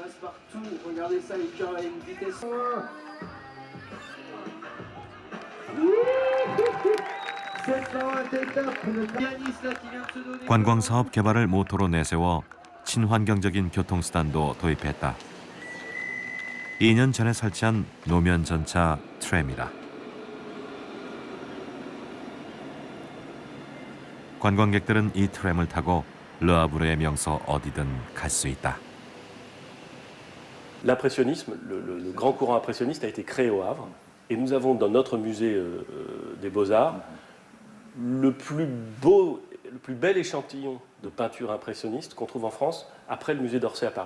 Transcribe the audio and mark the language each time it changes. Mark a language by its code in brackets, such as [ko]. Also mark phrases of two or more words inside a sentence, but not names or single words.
[ko] 관광 사업 개발을 모토로 내세워 친환경적인 교통수단도 도입했다. 2년 전에 설치한 노면 전차 트램이다. 관광객들은 이 트램을 타고 르하브르의 명소 어디든 갈 수 있다. [fr] L'impressionnisme, le grand courant impressionniste a été créé au Havre et nous avons dans notre musée des Beaux-Arts le plus beau, le plus bel échantillon de peinture impressionniste qu'on trouve en France après le musée d'Orsay à Paris.